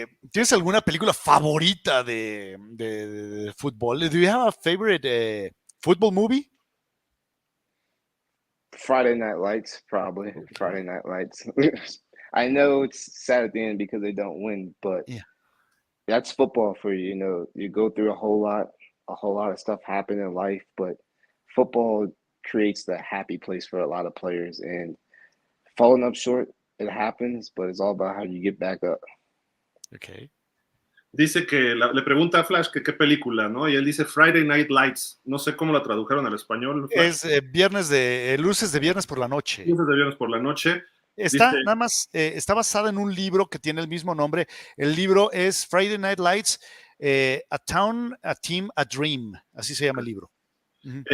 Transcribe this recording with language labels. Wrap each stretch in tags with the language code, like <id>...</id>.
<es>¿Tienes alguna película favorita de fútbol?</es> <en>Do you have a favorite football movie? Friday Night Lights, probably. Friday Night Lights. I know it's sad at the end because they don't win, but that's football for you. You know, you go through a whole lot of stuff happen in life, but football creates the happy place for a lot of players. And falling up short, it happens, but it's all about how you get back up. Okay.</en> <es>Dice que le pregunta a Flash que qué película, ¿no? Y él dice Friday Night Lights. No sé cómo la tradujeron al español. Flash. Es luces de viernes por la noche. Luces de viernes por la noche. Nada más, está basada en un libro que tiene el mismo nombre. El libro es Friday Night Lights, A Town, a Team, a Dream. Así se llama el libro. Uh-huh.</es>